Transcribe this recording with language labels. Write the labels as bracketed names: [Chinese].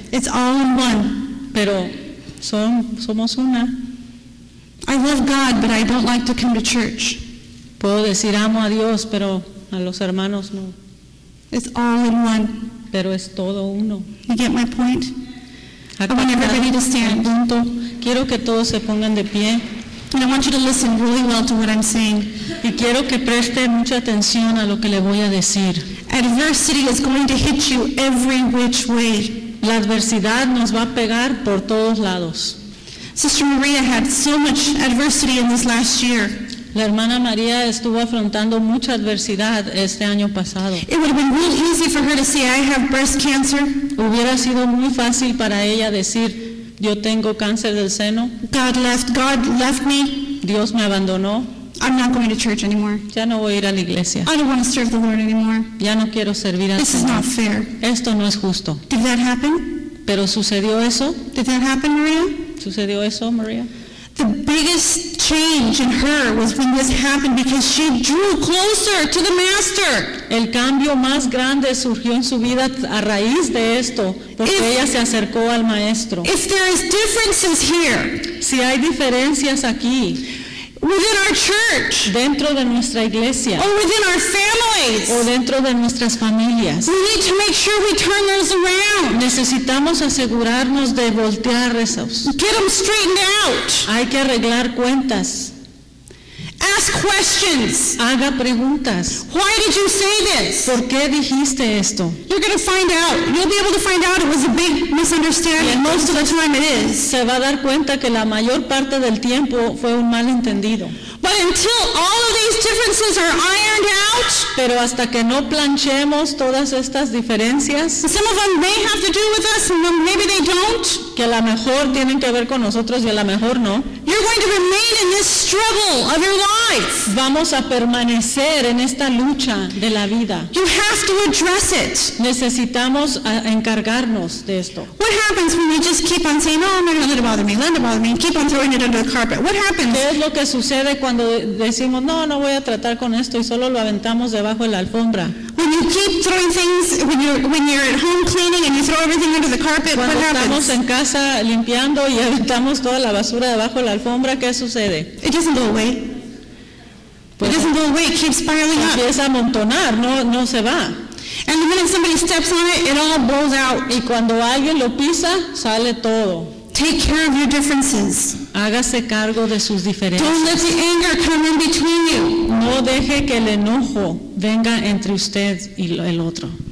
[English] It's all in one. [Spanish] Pero somos una. [English] I love God, but I don't like to come to church. [Spanish] Puedo decir, "Amo a Dios, pero a los hermanos no." [English] It's all in one. [Spanish] Pero es todo uno. [English] You get my point? I want everybody to stand. [Spanish] Quiero que todos se pongan de pie. [English] And I want you to listen really well to what I'm saying. [Spanish] Y quiero que preste mucha atención a lo que le voy a decir. [English] Adversity is going to hit you every which way. [Spanish] La adversidad nos va a pegar por todos lados. [English] Sister Maria had so much adversity in this last year. [Spanish] La hermana María estuvo afrontando mucha adversidad este año pasado. [English] It would have been real easy for her to say, "I have breast cancer." [Spanish] Hubiera sido muy fácil para ella decir, "Yo tengo cáncer del seno." [English] God left me. [Spanish] Dios me abandonó. [English] I'm not going to church anymore. [Spanish] Ya no voy a ir a la iglesia. [English] I don't want to serve the Lord anymore. [Spanish] Ya no quiero servir a [English] Dios. This is not fair. [Spanish] Esto no es justo. [English] Did that happen? [Spanish] Pero sucedió eso. [English] Did that happen, Maria? [Spanish] Sucedió eso, Maria. [English] The biggest change in her was when this happened because she drew closer to the Master. [Spanish] El cambio más grande surgió en su vida a raíz de esto, porque ella se acercó al Maestro. [English] If there is differences here, [Spanish] si hay diferencias aquí, [English] within our church, [Spanish] dentro de nuestra iglesia, [English] or within our families, [Spanish] o dentro de nuestras familias, [English] we need to make sure we turn those around. [Spanish] Necesitamos asegurarnos de voltear esos. [English] Get them straightened out. [Spanish] Hay que arreglar cuentas. [English] Ask questions. [Spanish] Haga preguntas. [English] Why did you say this? [Spanish] ¿Por qué dijiste esto? [English] You're going to find out. You'll be able to find out it was a big misunderstanding. Most of the time it is. [Spanish] Se va a dar cuenta que la mayor parte del tiempo fue un malentendido. [English] But until all of these differences are ironed out. [Spanish] Pero hasta que no planchemos todas estas diferencias. [English] Some of them may have to do with us, and maybe they don't. [Spanish] Que a lo mejor tienen que ver con nosotros y a lo mejor no. [English] You're going to remain in this struggle of your lives. [Spanish] Vamos a permanecer en esta lucha de la vida. [English] You have to address it. [Spanish] Necesitamos encargarnos de esto. [English] What happens when we just keep on saying, "Oh, no, let it bother me, let it bother me," and keep on throwing it under the carpet? What happens? [Spanish] ¿Qué es lo que sucede cuando decimos, "No, no voy a tratar con esto," y solo lo aventamos debajo de la alfombra? [English] When you keep throwing things, when you're at home cleaning and you throw everything under the carpet, [Spanish] cuando [English] what happens? [Spanish] Estamos en casa limpiando y aventamos toda la basura debajo de la alfombra, ¿qué sucede? [English] It doesn't go away. Pues, it doesn't go away. It keeps piling up. [Spanish] Empieza a amontonar, no se va. [English] And the minute somebody steps on it, it all blows out. [Spanish] Y cuando alguien lo pisa, sale todo. [English] Take care of your differences. [Spanish] Hágase cargo de sus diferencias. [English] Don't let the anger come in between you. [Spanish] No deje que el enojo venga entre usted y el otro.